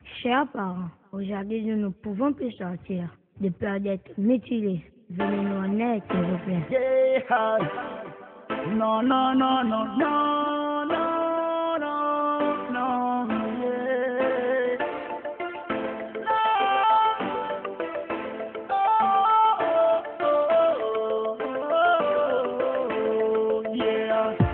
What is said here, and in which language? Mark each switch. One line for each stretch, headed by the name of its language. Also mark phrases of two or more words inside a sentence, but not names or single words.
French: Chers parents, aujourd'hui nous ne pouvons plus sortir de peur d'être mutilés. Venez nous en aide, s'il vous plaît.
English: Yeah. No, no, no, no, no, no, no, no, yeah. Oh, yeah.